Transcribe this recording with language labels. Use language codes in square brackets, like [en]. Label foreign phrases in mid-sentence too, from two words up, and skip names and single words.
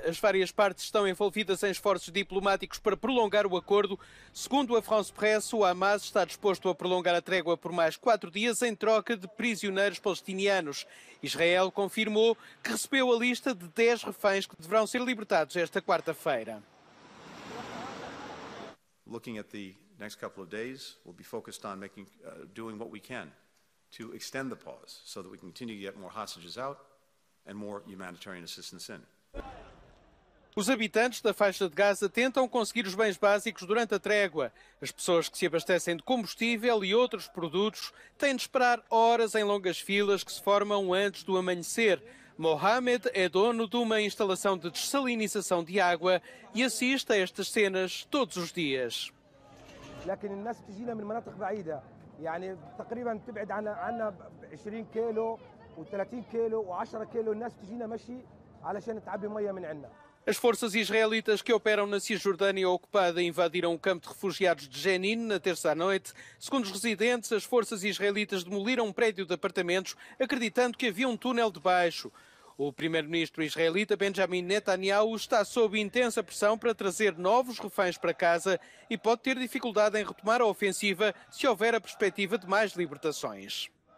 [pt] As várias partes estão envolvidas em esforços diplomáticos para prolongar o acordo. Segundo a France Presse, o Hamas está disposto a prolongar a trégua por mais 4 dias em troca de prisioneiros palestinianos. Israel confirmou que recebeu a lista de 10 reféns que deverão ser libertados esta quarta-feira. [en] Looking at the next couple of days, we'll be focused on doing what we can to extend the pause so that we continue to get more hostages out and more humanitarian assistance in. [pt] Os habitantes da faixa de Gaza tentam conseguir os bens básicos durante a trégua. As pessoas que se abastecem de combustível e outros produtos têm de esperar horas em longas filas que se formam antes do amanhecer. Mohamed é dono de uma instalação de dessalinização de água e assiste a estas cenas todos os dias. [ar] يعني تقريبا تبعد عنا 20 كيلو و30 كيلو و10 كيلو الناس بتجينا مشي علشان تعبي ميه من عندنا. [pt] As forças israelitas que operam na Cisjordânia ocupada invadiram o campo de refugiados de Jenin na terça à noite. Segundo os residentes, as forças israelitas demoliram um prédio de apartamentos acreditando que havia um túnel debaixo. O primeiro-ministro israelita Benjamin Netanyahu está sob intensa pressão para trazer novos reféns para casa e pode ter dificuldade em retomar a ofensiva se houver a perspectiva de mais libertações.